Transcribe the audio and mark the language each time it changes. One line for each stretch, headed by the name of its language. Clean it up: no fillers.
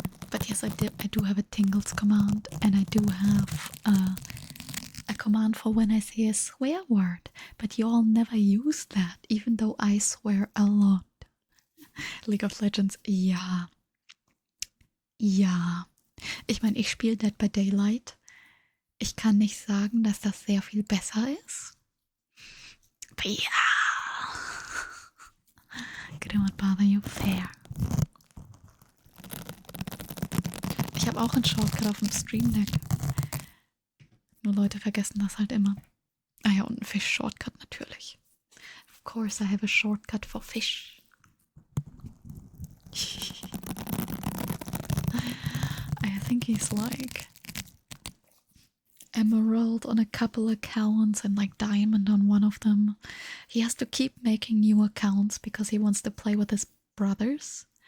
English: But yes, I do have a tingles command, and I do have a command for when I say a swear word, but you all never use that, even though I swear a lot.
German: League of Legends, ja. Ja. Ich meine, ich spiele Dead by Daylight. Ich kann nicht sagen, dass das sehr viel besser ist. Aber ja.
English: Could it not bother you? Fair.
German: Ich habe auch einen Shortcut auf dem Stream Deck. Nur Leute vergessen das halt immer. Ah ja, und ein Fish-Shortcut natürlich.
English: Of course I have a shortcut for fish. I think he's like emerald on a couple accounts and like diamond on one of them. He has to keep making new accounts because he wants to play with his brothers.